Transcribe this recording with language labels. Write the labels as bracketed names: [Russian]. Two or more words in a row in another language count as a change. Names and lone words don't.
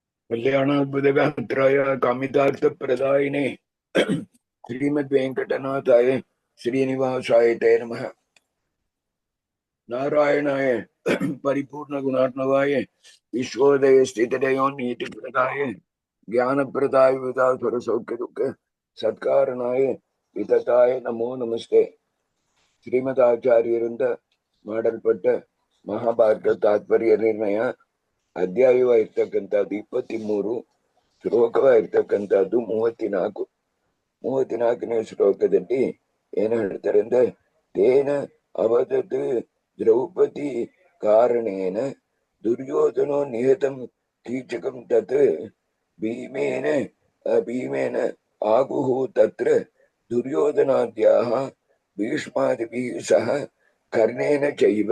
[Sanskrit] कल्याणाद्भुतगात्राय कामितार्थप्रदायिने श्रीमद्वेङ्कटनाथाय श्रीनिवासाय ते नमः। नारायणाय परिपूर्णगुणार्णवाय विश्वोदय स्थितिलयोन्नीतिप्रदाय ज्ञानप्रदाय विदासुरसौख्यदुःख सत्कारणाय वितताय नमो नमस्ते. [Kannada] ಶ್ರೀಮದಾಚಾರ್ಯರಿಂದ ಮಾಡಲ್ಪಟ್ಟ ಮಹಾಭಾರತ ತಾತ್ಪರ್ಯ ನಿರ್ಣಯ ಅಧ್ಯಾಯವಾಗಿರ್ತಕ್ಕಂಥದ್ದು 23, ಶ್ಲೋಕವಾಗಿರ್ತಕ್ಕಂಥದ್ದು 34ನೇ ಶ್ಲೋಕದಲ್ಲಿ ಏನ್ ಹೇಳ್ತಾರೆ ಅಂದ್ರೆ, [Sanskrit] ತೇನ ಅವದತ್ ದ್ರೌಪದಿ ಕಾರಣೇನ ದುರ್ಯೋಧನೋ ನಿಹತಂ ಕೀಚಕಂ ತತ್ ಭೀಮೇನ ಆಗುಃ ತತ್ರ ದುರ್ಯೋಧನಾದ್ಯಾಹ ಭೀಷ್ಮಾದಿಭಿಃ ಸಹ ಕರ್ಣೇನ ಚೈವ.